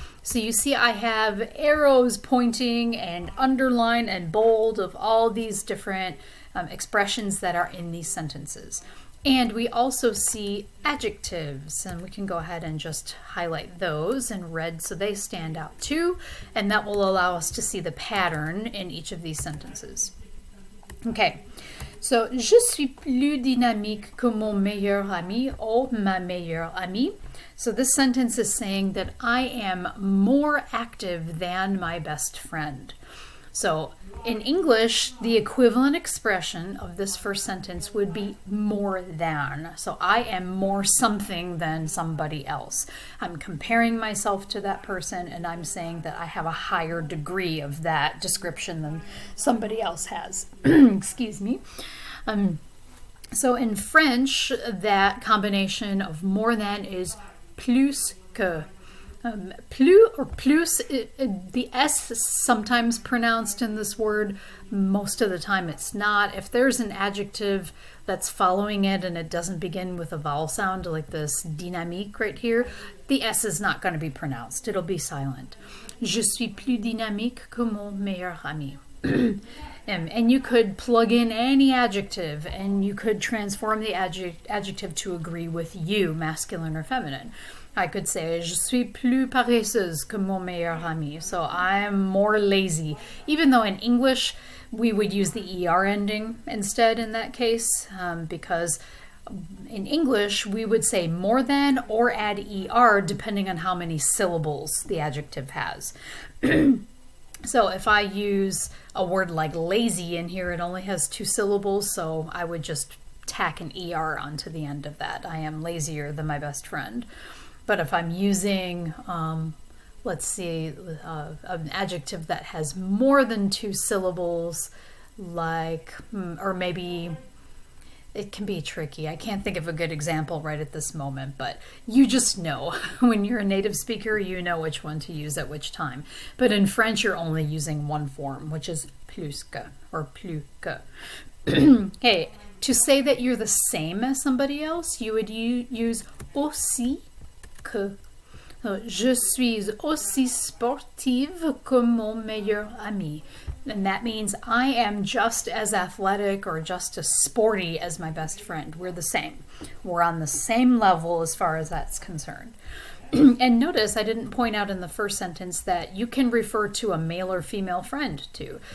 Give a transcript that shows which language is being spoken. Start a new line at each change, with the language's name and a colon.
English: So you see I have arrows pointing and underline and bold of all these different expressions that are in these sentences. And we also see adjectives, and we can go ahead and just highlight those in red so they stand out too, and that will allow us to see the pattern in each of these sentences. Okay, so
French: je suis plus dynamique que mon meilleur ami ou ma meilleure amie.
English: So this sentence is saying that I am more active than my best friend. So in English, the equivalent expression of this first sentence would be more than. So I am more something than somebody else. I'm comparing myself to that person and I'm saying that I have a higher degree of that description than somebody else has. Excuse me. So in French, that combination of more than is plus que. Plus or plus, the S is sometimes pronounced in this word. Most of the time it's not. If there's an adjective that's following it and it doesn't begin with a vowel sound like this dynamique right here, the S is not going to be pronounced. It'll be silent.
French: Je suis plus dynamique que mon meilleur ami.
English: And you could plug in any adjective and you could transform the adjective to agree with you, masculine or feminine. I could say,
French: je suis plus paresseuse que mon meilleur ami.
English: So I'm more lazy. Even though in English, we would use the ER ending instead in that case, because in English, we would say more than or add ER depending on how many syllables the adjective has. So if I use a word like lazy in here, it only has 2 syllables, so I would just tack an ER onto the end of that. I am lazier than my best friend. But if I'm using, let's see, an adjective that has more than 2 syllables, like, or maybe it can be tricky. I can't think of a good example right at this moment, but you just know. When you're a native speaker, you know which one to use at which time. But in French, you're only using one form, which is plus que, or plus que. Okay, to say that you're the same as somebody else, you would use aussi que.
French: Je suis aussi sportive que mon meilleur ami.
English: And that means I am just as athletic or just as sporty as my best friend. We're the same. We're on the same level as far as that's concerned. And notice I didn't point out in the first sentence that you can refer to a male or female friend too.